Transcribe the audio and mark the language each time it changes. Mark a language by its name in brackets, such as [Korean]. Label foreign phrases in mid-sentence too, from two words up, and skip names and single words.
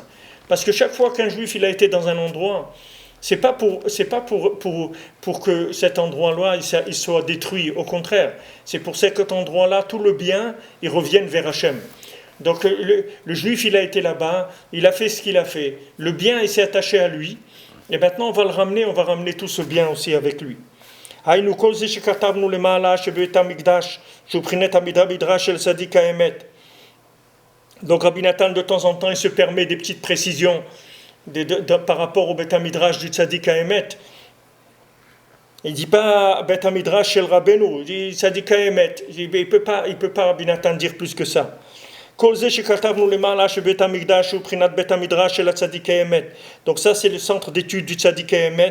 [French] Parce que chaque fois qu'un juif il a été dans un endroit, c'est pas pour que cet endroit-là il soit détruit. Au contraire, c'est pour cet endroit-là, tout le bien, il revienne vers Hachem. Donc le juif, il a été là-bas, il a fait ce qu'il a fait. Le bien, il s'est attaché à lui. Et maintenant, on va ramener tout ce bien aussi avec lui. [Hebrew] היינו כל זה שכתבנו למעלה שבבית המקדש שהוא בחינת המדרש של צדיק האמת [French] Donc Rabbi Nathan, de temps en temps, il se permet des petites précisions par rapport au [Hebrew] בית מדרש [French] du [Hebrew] צדיק האמת. [French] Il ne dit pas [Hebrew] בית מדרש של רבינו, [French] il dit [Hebrew] צדיק האמת. [French] Il ne peut pas Rabbi Nathan dire plus que ça. Donc ça c'est le centre d'études du [Hebrew] צדיק האמת.